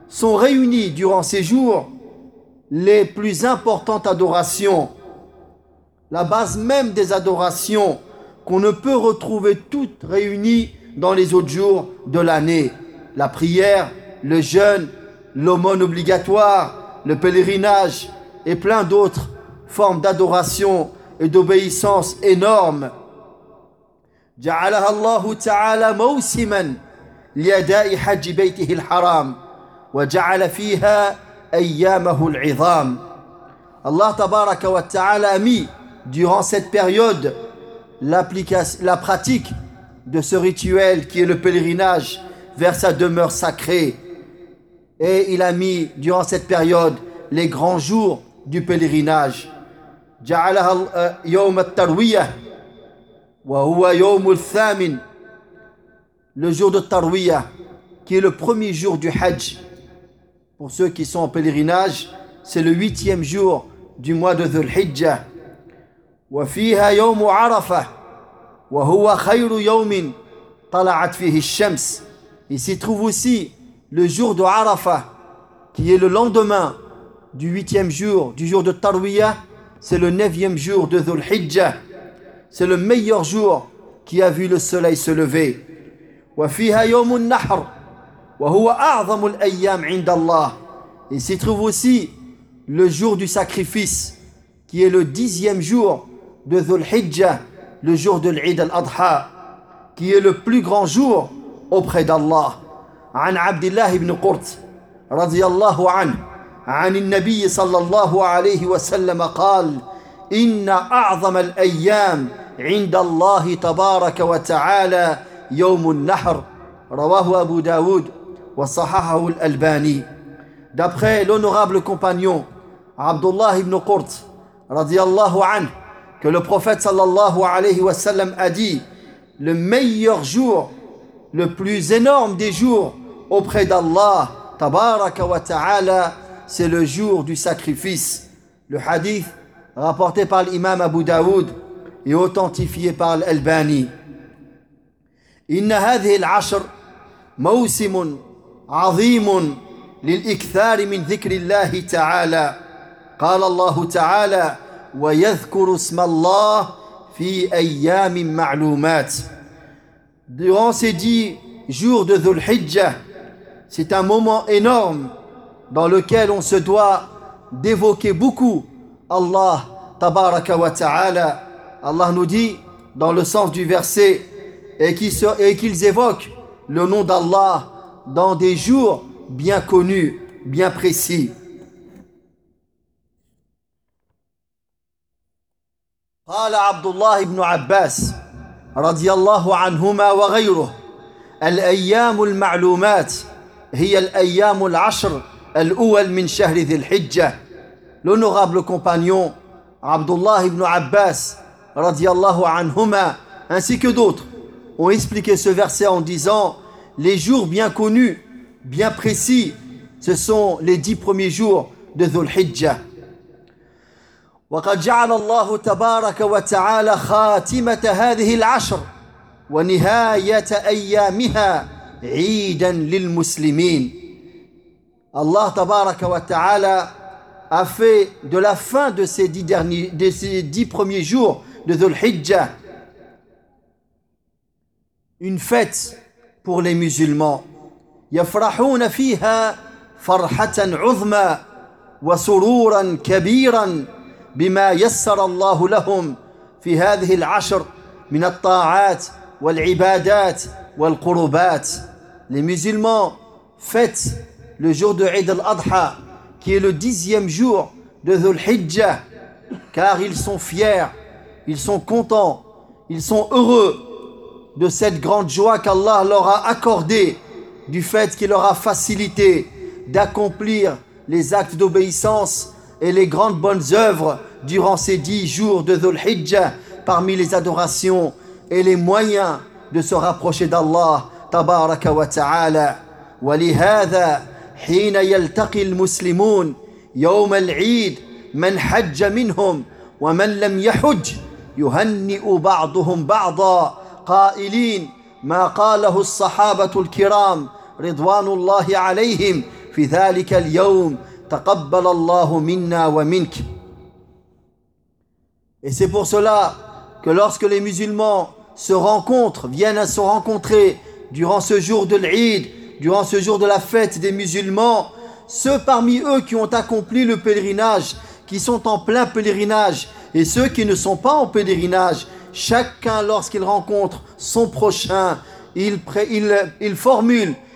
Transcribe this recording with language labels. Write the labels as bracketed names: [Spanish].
[French] Sont réunis durant ces jours les plus importantes adorations, la base même des adorations qu'on ne peut retrouver toutes réunies dans les autres jours de l'année. La prière, le jeûne, l'aumône obligatoire, le pèlerinage et plein d'autres formes d'adoration et d'obéissance énormes. [Arabic] جعلها الله تعالى موسما لأداء حج بيته الحرام وجعل فيها أيامه العظام. [French] Allah [Arabic] تبارك وتعالى [French] a mis durant cette période la pratique de ce rituel qui est le pèlerinage vers sa demeure sacrée. Et il a mis durant cette période les grands jours du pèlerinage. [Arabic] جعلها يوم التروية وهو يوم الثامن. [French] Le jour de التروية, qui est le premier jour du Hajj. Pour ceux qui sont en pèlerinage, c'est le huitième jour du mois de Dhul-Hijjah. [Arabic] وفيها يوم عرفة وهو خير يوم طلعت فيه الشمس. [French] Il s'y trouve aussi le jour de Arafah, qui est le lendemain du huitième jour, du jour de Tarwiya. C'est le neuvième jour de Dhul-Hijjah. C'est le meilleur jour qui a vu le soleil se lever. [Arabic] وفيها يوم النحر وهو أعظم الأيام عند الله. [French] Il s'y trouve aussi le jour du sacrifice, qui est le dixième jour de Dhul-Hijjah, le jour de l'Eid al-Adha, qui est le plus grand jour auprès d'Allah. [Arabic] عن عبد الله بن قرط رضي الله عنه عن النبي صلى الله عليه وسلم قال إن أعظم الأيام عند الله تبارك وتعالى يوم النحر رواه أبو داود وصححه الألباني. [French] D'après l'honorable compagnon Abdullah ibn Qurt [Arabic] رضي الله عنه, [French] que le prophète [Arabic] sallallahu alayhi wa sallam [French] a dit, le meilleur jour, le plus énorme des jours auprès d'Allah, [Arabic] tabaraka wa ta'ala, [French] c'est le jour du sacrifice. Le hadith rapporté par l'imam Abu Daoud et authentifié par l'Albani. [Arabic] إن هذه العشر موسم عظيم للإكثار من ذكر الله تعالى. قال الله تعالى: ويذكر اسم الله في أيام معلومات. [French] Durant ces 10 jours de Dhul Hijjah, c'est un moment énorme dans lequel on se doit d'évoquer beaucoup Allah [Arabic] tabaraka wa ta'ala. [French] Allah nous dit dans le sens du verset et qu'ils évoquent le nom d'Allah dans des jours bien connus, bien précis. [Arabic] قال عبد الله بن عباس رضي الله عنهما وغيره: الأيام المعلومات هي الأيام العشر الأول من شهر ذي الحجة. [French] L'honorable compagnon عبد الله بن عباس [Arabic] رضي الله عنهما [French] ainsi que d'autres ont expliqué ce verset en disant: les jours bien connus, bien précis, ce sont les 10 premiers jours de ذو الحجة. [Arabic] وقد جعل الله تبارك وتعالى خاتمة هذه العشر ونهاية أيامها عيدا للمسلمين. الله تبارك وتعالى [French] a fait de la fin de ces 10 premiers jours de Dhul Hijjah une fête pour les musulmans. [Arabic] يفرحون فيها فرحة عظمى وسرورا كبيرا بما يسر الله لهم في هذه العشر من الطاعات والعبادات والقربات. [French] Les musulmans fêtent le jour de Eid al-Adha, qui est le 10e jour de Dhul Hijjah, car ils sont fiers, ils sont contents, ils sont heureux de cette grande joie qu'Allah leur a accordée, du fait qu'il leur a facilité d'accomplir les actes d'obéissance et les grandes bonnes œuvres durant ces 10 jours de Dhul Hijjah, parmi les adorations et les moyens de se rapprocher d'Allah [Arabic] tabaraka wa ta'ala. ولهذا حين يلتقي المسلمون يوم العيد من حج منهم ومن لم يحج يهنئ بعضهم بعضا قائلين ما قاله الصحابة الكرام رضوان الله عليهم في ذلك اليوم تقبل الله منا ومنك. [French] Et c'est pour cela que lorsque les musulmans se rencontrent, viennent à se rencontrer durant ce jour de l'Eid, durant ce jour de la fête des musulmans, ceux parmi eux qui ont accompli le pèlerinage, qui sont en plein pèlerinage, et ceux qui ne sont pas en pèlerinage, chacun lorsqu'il rencontre son prochain, il formule